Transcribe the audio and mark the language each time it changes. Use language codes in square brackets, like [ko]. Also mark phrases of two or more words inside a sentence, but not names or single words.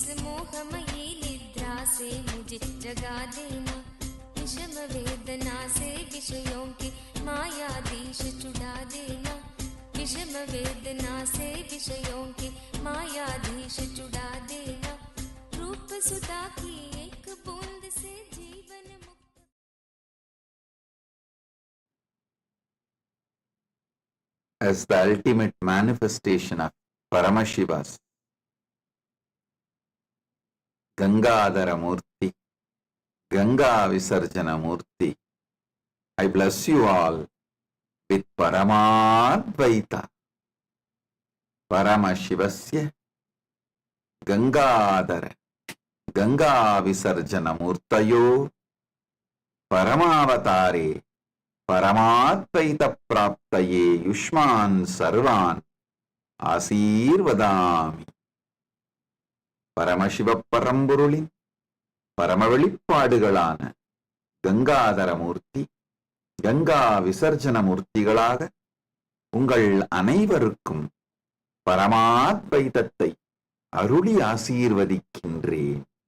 [hi] मोहमयी निद्रा से मुझे जगा देना, विषम वेदना से विषयों की मायाधीश छुड़ा देना, विषम वेदना से विषयों की मायाधीश छुड़ा देना, रूप सुधा की एक बूंद से जीवन मुक्त। [en] As the ultimate manifestation of Paramashiva's Gangadhara Murthy, Ganga Visarjana Murthy, I bless you all with Paramadvaita, [sa] परमशिवस्य गङ्गाधर गङ्गा विसर्जन मूर्तयो परमावतारे परमाद्वैत प्राप्तये युष्मान् सर्वान् आशीर्वदामि. [ta] பரமசிவ பரம்பொருளின் பரம வெளிப்பாடுகளான கங்காதர மூர்த்தி, கங்கா விசர்ஜன மூர்த்திகளாக உங்கள் அனைவருக்கும் பரமாத்வைதத்தை அருளி ஆசீர்வதிக்கின்றேன்.